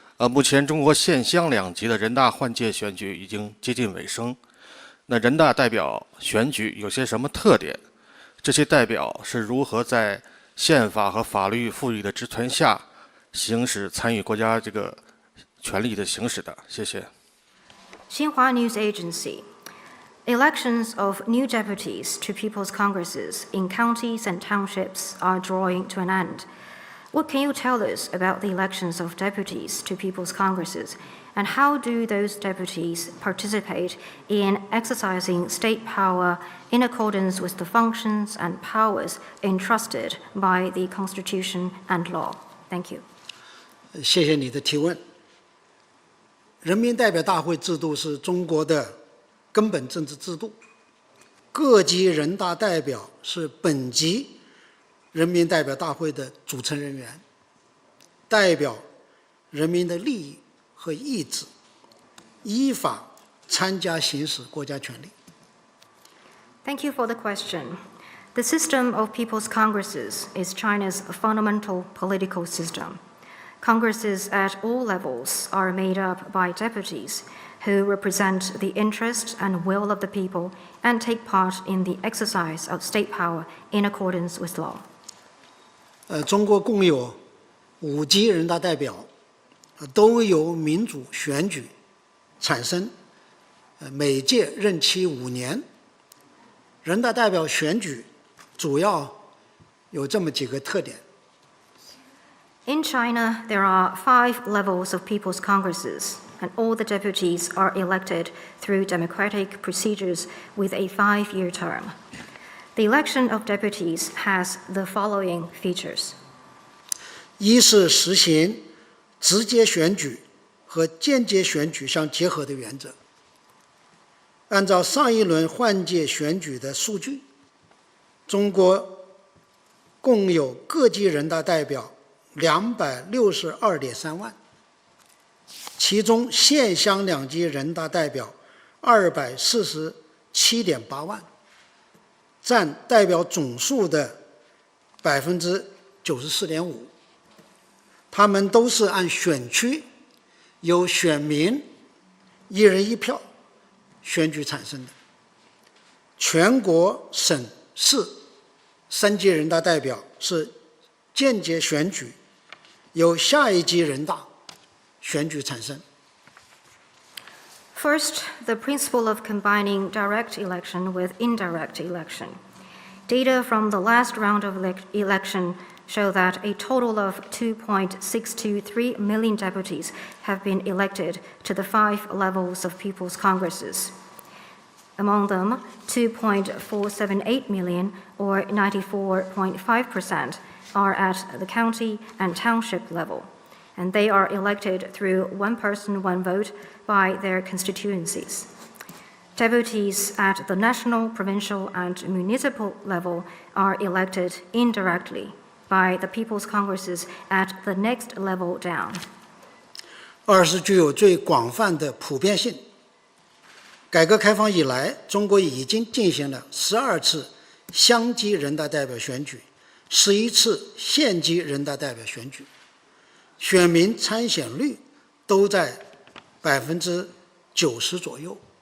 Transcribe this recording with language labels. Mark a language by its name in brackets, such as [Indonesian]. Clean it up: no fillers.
[Chinese] 目前中国县乡两级的人大换届选举已经接近尾声。那人大代表选举有些什么特点？这些代表是如何在宪法和法律赋予的职权下行使参与国家这个权利的行使的？谢谢。 [English] Xinhua News Agency. Elections of new deputies to people's congresses in counties and townships are drawing to an end. What can you tell us about the elections of deputies to people's congresses, and how do those deputies participate in exercising state power in accordance with the functions and powers entrusted by the Constitution and law? Thank you. [Chinese] 谢谢你的提问。人民代表大会制度是中国的根本政治制度，各级人大代表是本级人民代表大会的组成人员，代表人民的利益和意志，依法参加行使国家权力。 [English] Thank you for the question. The system of people's congresses is China's fundamental political system. Congresses at all levels are made up by deputies who represent the interest and will of the people and take part in the exercise of state power in accordance with law. [Chinese] 中国共有5级人大代表，都由民主选举产生，每届任期5年。人大代表选举主要有这么几个特点。 [English] In China, there are 5 levels of people's congresses, and all the deputies are elected through democratic procedures with a 5-year term. The election of deputies has the following features. [Chinese] 一是实行直接选举和间接选举相结合的原则。按照上一轮换届选举的数据，中国共有各级人大代表262.3万，其中县乡两级人大代表247.8万，占代表总数的94.5%。他们都是按选区由选民1人1票选举产生的。全国省市3级人大代表是间接选举，由下一级人大选举产生。 [English] First, the principle of combining direct election with indirect election. Data from the last round of election show that a total of 2.623 million deputies have been elected to the 5 levels of people's congresses. Among them, 2.478 million, or 94.5%, are at the county and township level, and they are elected through one person, one vote by their constituencies. Deputies at the national, provincial, and municipal level are elected indirectly by the People's Congresses at the next level down. [Chinese] 二是具有最广泛的普遍性。改革开放以来，中国已经进行了12次乡级人大代表选举，11次县级人大代表选举，选民参选率都在90%左右。